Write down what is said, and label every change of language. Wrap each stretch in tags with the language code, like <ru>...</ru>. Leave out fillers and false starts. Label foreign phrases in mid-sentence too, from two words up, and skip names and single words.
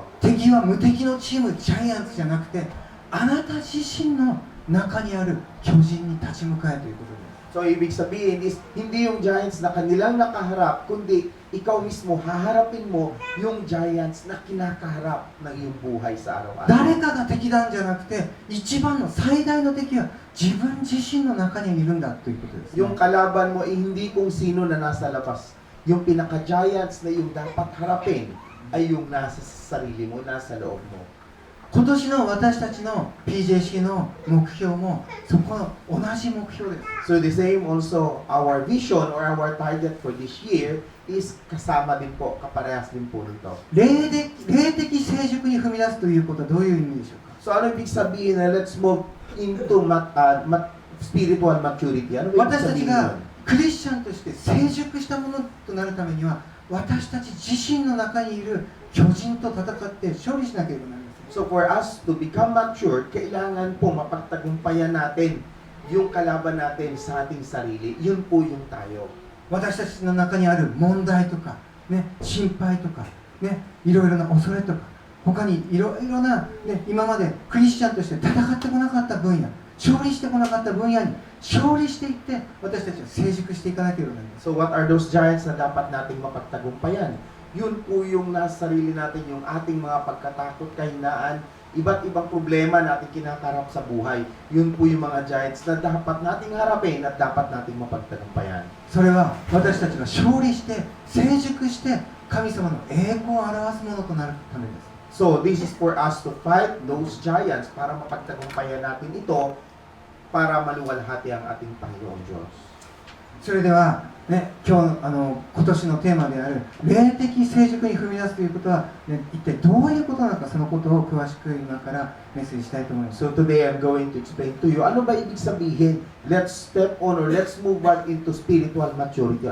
<ja>敵は無敵のチームジャイアンツじゃなくて、あなた自身の中にある巨人に立ち向かえということです。</ja> <tl>So ibig sabihin is, hindi yung giants na kanilang nakaharap, kundi ikaw mismo, haharapin mo yung giants na kinakaharap ng iyong buhay sa araw-araw.</tl> <ja>誰かが敵なんじゃなくて、一番の最大の敵は自分自身の中にいるんだということです、ね。</ja> <tl>Yung kalaban mo, hindi kung sino na nasa labas. Yung pinaka-giants na yung dapat harapin ay yung nasa sarili mo, nasa loob mo.</tl> <ja>今年の私たちの PJ 式の目標もそこの同じ目標です。</ja> <en>So the same also, our vision or our target for this year is</en> <tl>kasama din po, kaparehas din po nito.</tl> <ja>霊的成熟に踏み出すということはどういう意味でしょうか。</ja> <en>So</en> <tl>ano ibig sabihin na</tl> <en>let's move into spiritual maturity?</en> <tl>Ano ibig</tl> <ja>私たち</ja> <tl>sabihin</tl> <ja>が</ja> <tl>nun?</tl> <ja>クリスチャンとして成熟したものとなるためには、私たち自身の中にいる巨人と戦って勝利しなければなりません。</ja> <en>So for us to become mature,</en> <tl>kailangan po mapagtagumpayan natin yung kalaban natin sa ating sarili. Yun po yung tayo.</tl> <ja>私たちの中にある問題とか、ね、心配とか、ね、いろいろな恐れとか、他にいろいろな、ね、今までクリスチャンとして戦ってこなかった分野、勝利してこなかった分野に勝利していって、私たちは成熟していかなければなりません。</ja> <en>So what are those giants</en> <tl>na dapat nating mapagtagumpayan? Yun po yung nasa sarili natin, yung ating mga pagkatakot, kahinaan, iba't ibang problema natin kinakarap sa buhay. Yun po yung mga giants na dapat nating harapin at dapat nating mapagtagumpayan.</tl> <ja>それは私たちが勝利して成熟して神様の栄光を表すものとなるためです。</ja> <en>So this is for us to fight those giants</en> <tl>para mapagtagumpayan natin ito para maluwalhati ang ating Panginoong Diyos.</tl> <ja>それでは、ね、今年のテーマである霊的成熟に踏み出すということは、ね、一体どういうことなのか、そのことを詳しく今からメッセージしたいと思います。</ja> <en>So today I'm going to explain to you,</en> <tl>ano ba ibig sabihin?</tl> <en>Let's step on or let's move on into spiritual maturity.</en>